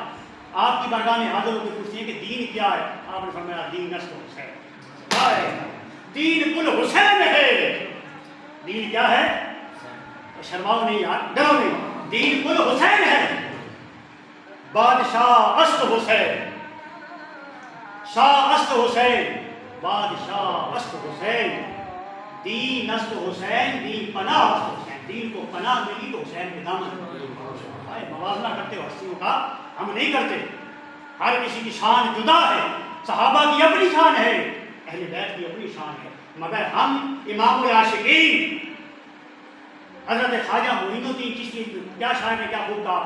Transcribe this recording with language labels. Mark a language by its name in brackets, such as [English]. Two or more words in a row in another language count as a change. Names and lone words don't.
[Urdu] آپ کی بارگاہ میں حاضر ہو کے پوچھتے ہیں کہ دین کیا ہے؟ آپ نے فرمایا [Persian] دین نسل حسین. [Urdu] دین کل حسین ہے. دین کیا ہے؟ شرماؤ نہیں یار، ڈرو نہیں. دین کل حسین ہے. [Persian] بادشاہ است حسین، شاہ است حسین، بادشاہ است حسین. دین است حسین، دین پناہ است حسین. [Urdu] دین کو پناہ ملی تو حسین کے دامن. موازنہ کرتے ہو ہستیوں کا، ہم نہیں کرتے. ہر کسی کی شان جدا ہے. صحابہ کی اپنی شان ہے، اہل بیت کی اپنی شان ہے، مگر ہم امام العاشقین حضرت خواجہ معین الدین چشتی کیا شاعر نے کیا خوب کہا.